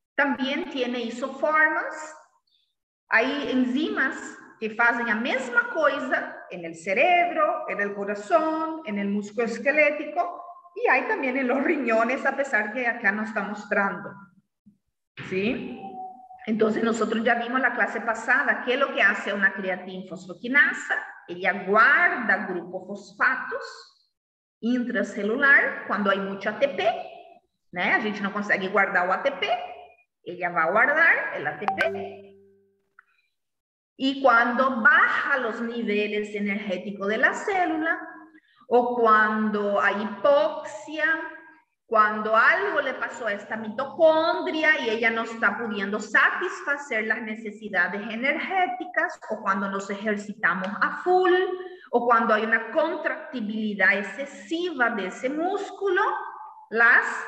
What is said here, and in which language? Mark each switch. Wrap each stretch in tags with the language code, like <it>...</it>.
<es>También tiene isoformas. Hay enzimas que hacen la misma cosa en el cerebro, en el corazón, en el músculo esquelético y hay también en los riñones, a pesar que acá no está mostrando. ¿Sí? Entonces nosotros ya vimos la clase pasada qué es lo que hace una creatinfosfoquinasa. Ella guarda grupo fosfatos intracelular cuando hay mucho ATP, né?</es> <pt>A gente não consegue guardar o ATP,</pt> <es>ella va a guardar el ATP. Y cuando baja los niveles energéticos de la célula, o cuando hay hipoxia, cuando algo le pasó a esta mitocondria y ella no está pudiendo satisfacer las necesidades energéticas, o cuando nos ejercitamos a full, o cuando hay una contractibilidad excesiva de ese músculo, las</es>